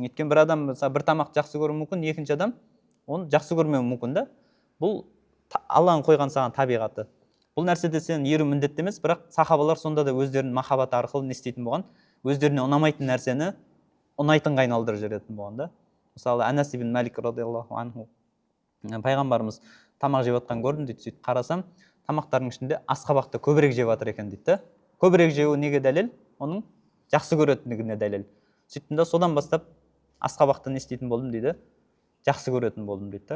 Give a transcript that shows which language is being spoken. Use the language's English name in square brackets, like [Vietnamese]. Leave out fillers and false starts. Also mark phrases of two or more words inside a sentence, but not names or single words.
[Kazakh] Өйткені бір адам бір тамақ жақсы көруі мүмкін, екінші адам оны жақсы көрмеуі мүмкін да. Бұл Алланың қойған саған табиғаты. Бұл нәрседе сен еру міндетті емес, бірақ сахабалар сонда да өздерінің махаббаты арқылы не істейтін болған? Өздеріне ұнамайтын нәрсені ұнайтынға айналдырып жіберетін болған да. Мысалы, [Arabic] Анас ибн Малик رضي الله عنه, [Kazakh] пайғамбарымыз тамақ жеп жатқан көрдім дейді, сөйтіп қарасам, тамақтардың ішінде асқабақты көбірек жеп жатыр екен дейді. Көбірек жеуі неге дәлел? Оның жақсы көретіндігіне дәлел. Сөйттім да содан бастап асқабақты не істейтін болдым дейді, жақсы көретін болдым дейді.